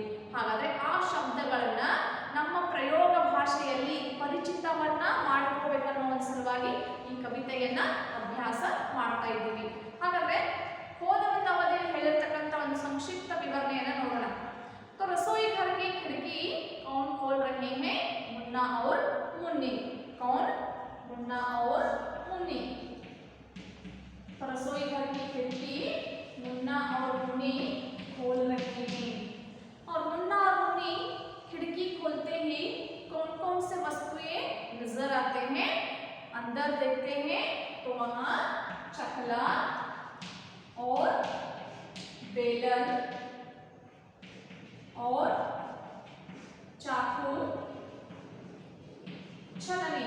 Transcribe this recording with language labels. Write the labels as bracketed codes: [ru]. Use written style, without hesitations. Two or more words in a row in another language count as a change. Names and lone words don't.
[kn] ಹಾಗಾದ್ರೆ ಆ ಶಬ್ದಗಳನ್ನ ನಮ್ಮ ಪ್ರಯೋಗ ಭಾಷೆಯಲ್ಲಿ ಪರಿಚಿತವನ್ನ ಮಾಡ್ಕೋಬೇಕನ್ನೋ ಒಂದು ಸಲುವಾಗಿ ಈ ಕವಿತೆಯನ್ನ ಅಭ್ಯಾಸ ಮಾಡ್ತಾ ಇದ್ದೀವಿ। ಹಾಗಾದ್ರೆ ಹೋದ ಒಂದು ಅವಧಿಯಲ್ಲಿ ಹೇಳಿರ್ತಕ್ಕಂಥ ಒಂದು ಸಂಕ್ಷಿಪ್ತ ವಿವರಣೆಯನ್ನ ನೋಡೋಣ। [hi] तो रसोई घर की खिड़की कौन खोल रहे हैं, मुन्ना और मुन्नी। कौन, मुन्ना और मुन्नी। तो रसोई घर की खिड़की मुन्ना और मुन्नी खोल रहे हैं। और मुन्ना और मुन्नी खिड़की खोलते ही कौन कौन से वस्तुएं नजर आते हैं, अंदर देखते हैं तो वहां चकला और बेलन और चाकू, छलनी।